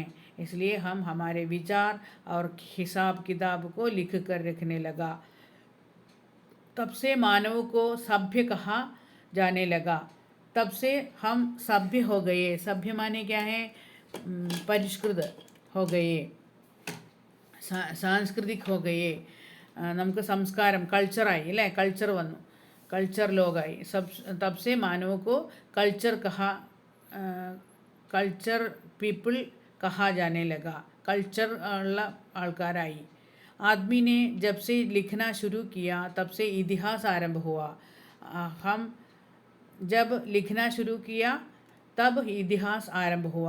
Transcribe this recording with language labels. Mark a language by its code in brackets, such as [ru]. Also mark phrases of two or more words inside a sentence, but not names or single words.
[hi] इसलिए हम हमारे विचार और हिसाब किताब को लिख कर रखने लगा। तब से मानव को सभ्य कहा जाने लगा। तब से हम सभ्य हो गए। सभ्य माने क्या है? परिष्कृत हो गए, सांस्कृतिक हो गए। [ml] നമുക്ക് സംസ്കാരം കൾച്ചറായി അല്ലേ? കൾച്ചർ വന്നു, കൾച്ചർ ലോകമായി। [hi] तब से मानव को [en] culture people [hi] कहा जाने लगा। [ml] कल्चर उള്ള ആൾക്കാരായി। [hi] आदमी ने जब से लिखना शुरू किया तब से इतिहास आरंभ हुआ। हम जब लिखना शुरू किया तब इतिहास आरंभ हुआ।